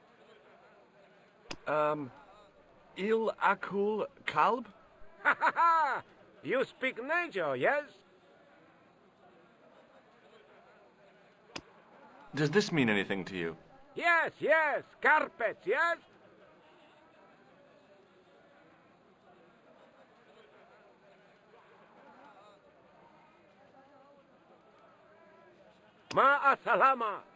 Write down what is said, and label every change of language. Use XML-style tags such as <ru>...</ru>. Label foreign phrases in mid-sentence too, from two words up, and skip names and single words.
<en>Il akul kalb? Ha ha ha! You speak Nijo, yes? Does this mean anything to you? Yes, yes. Carpets, yes?</en> <ar>مع السلامة.</ar>